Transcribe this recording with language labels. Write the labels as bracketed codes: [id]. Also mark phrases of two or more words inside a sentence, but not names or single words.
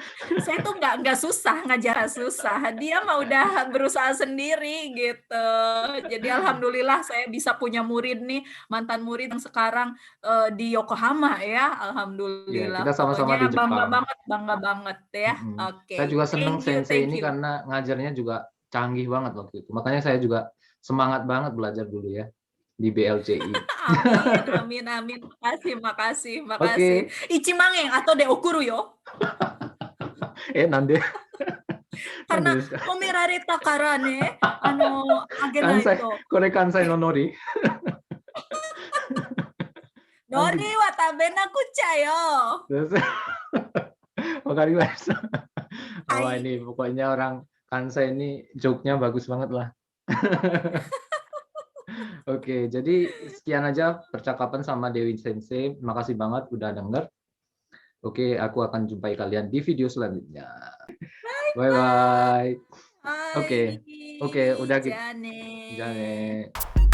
[id] Saya tuh nggak susah, ngajar susah, dia mah udah berusaha sendiri gitu. Jadi alhamdulillah saya bisa punya murid nih, mantan murid yang sekarang, di Yokohama ya, Ya, kita alhamdulillah. sama-sama di Pokoknya Jepang. bangga banget ya. Mhm. Saya Oke, juga seneng [en] thank you [id] Sensei [en] thank [id] ini [en] you. [id] karena ngajarnya juga canggih banget waktu itu. Makanya saya juga semangat banget belajar dulu ya di BLCI. Amin amin amin. Makasih makasih makasih. Oke. [ja] 一万 あとで 送る よ. Nande なん [id] Karena [ja] でですか？褒められたからね、あげ関西ないと。これ関西のノリ？なんで海苔は食べなくちゃよ。わかりました。Wah, はい。 [id] ini pokoknya orang Kansai ini joke-nya bagus banget lah. Oke, jadi sekian aja percakapan sama Dewi Sensei. Makasih banget udah denger. Oke, aku akan jumpai kalian di video selanjutnya. [en] Bye Bye. bye. [ja] は [id] Oke, oke, [ja] い。 [id] udah [ja] じ [id] gitu. [ja] ゃあ [id] Jangan [ja] ね。 [id] nih.